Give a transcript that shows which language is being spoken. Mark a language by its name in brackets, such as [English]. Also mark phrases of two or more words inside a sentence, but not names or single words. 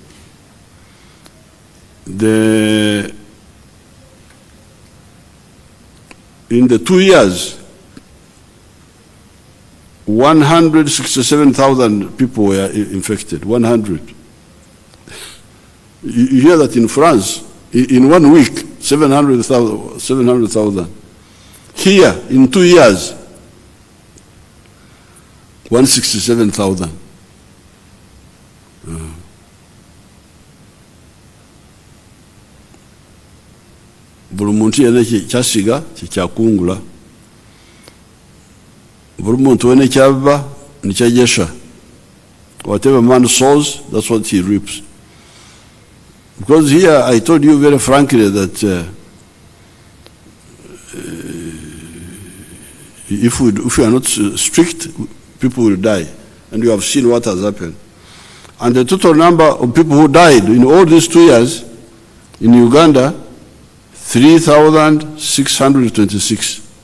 [English] In the 2 years, 167,000 people were infected, 100. You hear that in France, in 1 week, 700,000. Here, in 2 years, 167,000. [Nyankole] Buri muntu yene kyasiga kyakungula. Buri muntu wene kyaba nikyajesha. [English] Whatever man sows, that's what he reaps. Because here I told you very frankly that if we are not strict, people will die. And you have seen what has happened. And the total number of people who died in all these 2 years in Uganda, 3,626.